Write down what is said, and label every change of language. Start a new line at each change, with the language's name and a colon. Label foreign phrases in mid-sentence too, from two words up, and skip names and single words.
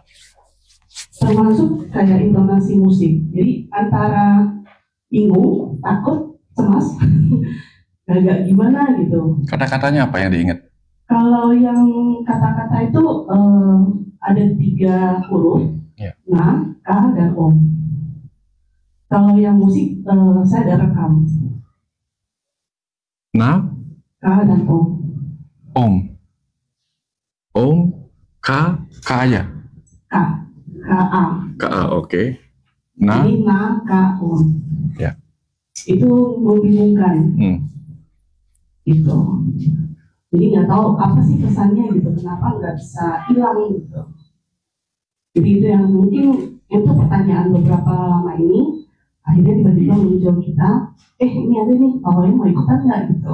Indonesian: Termasuk kayak intonasi musik. Jadi antara bingung, takut, cemas, agak gimana gitu. Kata-katanya apa yang diingat? Kalau yang kata-kata itu ada 3 huruf, Ya. na, ka, dan om. Kalau yang musik saya ada rekam. Na, Ka dan om. Om, ka aja. Ka, K-A. Ka, oke. Na, Jadi na, ka, om. Ya. Itu membingungkan. Gitu. Jadi nggak tahu apa sih pesannya gitu. Kenapa nggak bisa hilang gitu. Jadi itu yang mungkin itu pertanyaan beberapa lama ini. Akhirnya tiba-tiba muncul kita, ini ada nih, Pak mau ikutan nggak gitu.